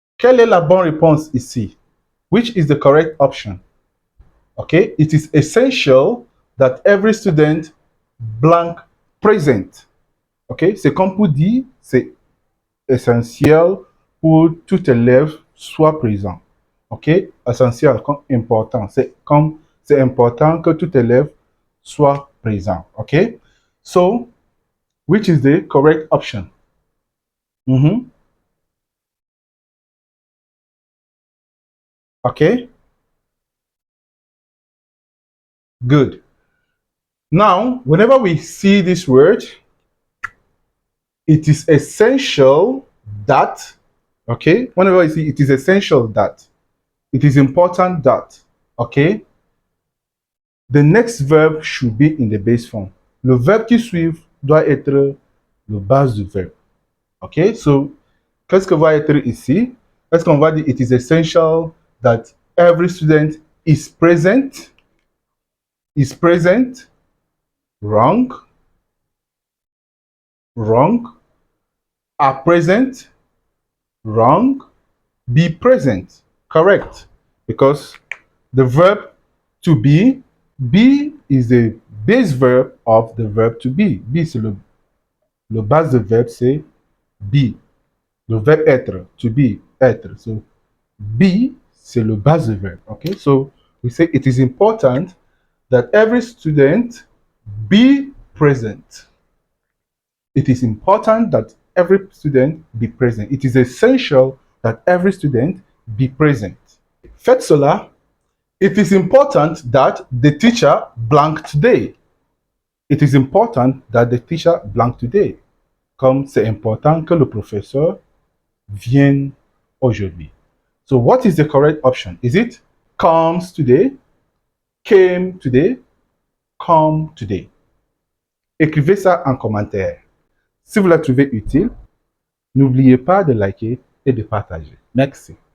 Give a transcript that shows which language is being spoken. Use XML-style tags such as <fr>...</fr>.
<fr>Quelle est la bonne réponse ici?</fr> <en>Which is the correct option? Okay, it is essential that every student blank present.</en> <fr>Ok, c'est comme pour dire, c'est essentiel pour tout élève soit présent. Ok, essentiel, comme important. C'est comme c'est important que tout élève soit présent.</fr> <en>Ok, so which is the correct option? Mhm. Okay, good. Now, whenever we see this word, it is essential that, okay, whenever I see it is essential that, it is important that, okay, the next verb should be in the base form.</en> <fr>Le verbe qui suit doit être le base du verbe. Ok, so, qu'est-ce que va être ici? Est-ce qu'on va dire</fr> <en>it is essential that every student is present? Is present? Wrong. Wrong. Are present? Wrong. Be present. Correct. Because the verb to be is the base verb of the verb to be.</en> <fr>Be, c'est le base du verbe, c'est be. Le verbe être, to be, être. So, be, c'est le base du verbe.</fr> <en>Okay, so we say it is important that every student be present. It is important that every student be present. It is essential that every student be present.</en> <fr>Faites cela.</fr> <en>It is important that the teacher blank today. It is important that the teacher blank today.</en> <fr>Comme c'est important que le professeur vienne aujourd'hui.</fr> <en>So what is the correct option? Is it comes today, came today, come today?</en> <fr>Écrivez ça en commentaire. Si vous la trouvez utile, n'oubliez pas de liker et de partager. Merci.</fr>